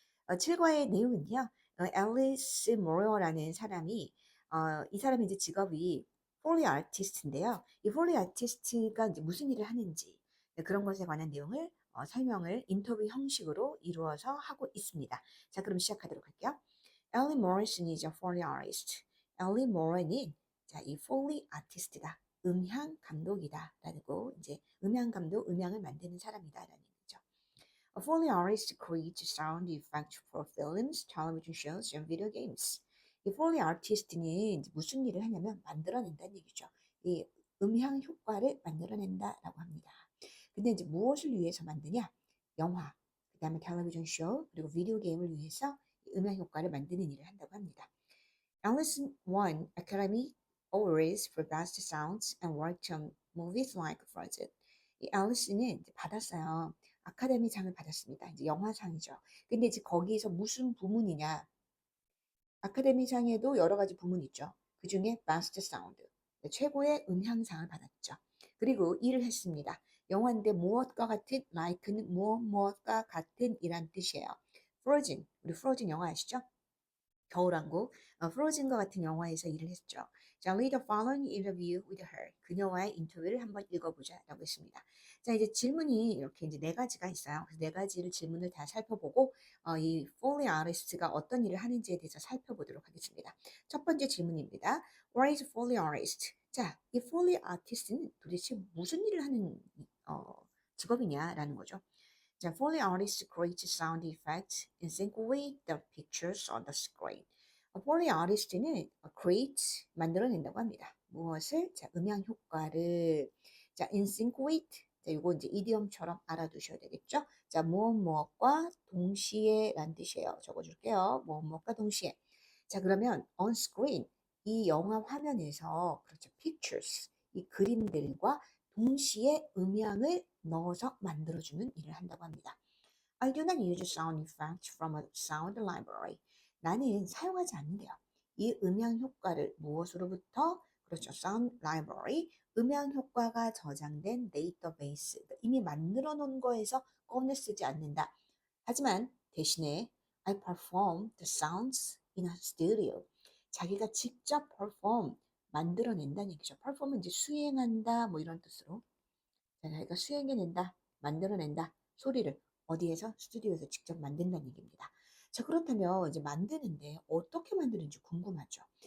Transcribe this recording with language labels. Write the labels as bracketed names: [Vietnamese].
[Korean] 7과의 내용은요, 앨리스 모로라는 사람이, 이 사람의 이제 직업이 폴리 아티스트인데요. 이 폴리 아티스트가 이제 무슨 일을 하는지, 그런 것에 관한 내용을 설명을 인터뷰 형식으로 이루어서 하고 있습니다. 자, 그럼 시작하도록 할게요. [English] 엘리 모리슨 is a Foley artist. [Korean] 엘리 모리는 자, 이 폴리 아티스트다. 음향 감독이다. 라고 이제 음향 감독, 음향을 만드는 사람이다라는 얘기죠. [English] A Foley artist creates sound effects for films, television shows, and video games. [Korean] 이 Foley artist는 이제 무슨 일을 하냐면 만들어낸다는 얘기죠. 이 음향 효과를 만들어낸다라고 합니다. 근데 이제 무엇을 위해서 만드냐? 영화, 그다음에 텔레비전 쇼, 그리고 비디오 게임을 위해서 음향 효과를 만드는 일을 한다고 합니다. [English] Allison won Academy Awards for Best Sounds and worked on movies like Frozen. [Korean] 이 앨리스는 이제 받았어요. 아카데미상을 받았습니다. 이제 영화상이죠. 근데 이제 거기에서 무슨 부문이냐? 아카데미상에도 여러 가지 부문이 있죠. 그 중에 Best Sound, 최고의 음향상을 받았죠. 그리고 일을 했습니다. 영화인데 무엇과 같은, like는 무엇과 같은 이란 뜻이에요. Frozen, 우리 Frozen 영화 아시죠? 겨울왕국, 프로즌과 같은 영화에서 일을 했죠. [English] 자, read the following interview with her. [Korean] 그녀와의 인터뷰를 한번 읽어보자라고 했습니다. 자, 이제 질문이 이렇게 이제 네 가지가 있어요. 그래서 네 가지를 질문을 다 살펴보고 이 Foley artist가 어떤 일을 하는지에 대해서 살펴보도록 하겠습니다. 첫 번째 질문입니다. [English] What is Foley artist? [Korean] 자, 이 Foley artist는 도대체 무슨 일을 하는 어, 직업이냐라는 거죠. [English] The Foley artist creates sound effects in sync with the pictures on the screen. [Korean] Foley artist는 create 만들어낸다고 합니다. 무엇을? 자, 음향 효과를 자, in sync with 자, 이거 이제 이디엄처럼 알아두셔야 되겠죠? 자, 무엇과 동시에란 뜻이에요. 적어줄게요. 무엇과 동시에. 자, 그러면 on screen 이 영화 화면에서 그렇죠. pictures 이 그림들과 동시에 음향을 넣어서 만들어주는 일을 한다고 합니다. [English] I do not use sound effects from a sound library. [Korean] 나는 사용하지 않는데요. 이 음향 효과를 무엇으로부터? 그렇죠. sound library. 음향 효과가 저장된 데이터베이스. 이미 만들어 놓은 거에서 꺼내 쓰지 않는다. 하지만 대신에 [English] I perform the sounds in a studio. [Korean] 자기가 직접 perform 만들어낸다는 얘기죠. perform은 이제 수행한다 뭐 이런 뜻으로 자기가 수행해낸다, 만들어낸다 소리를 어디에서 스튜디오에서 직접 만든다는 얘기입니다. 자 그렇다면 이제 만드는데 어떻게 만드는지 궁금하죠.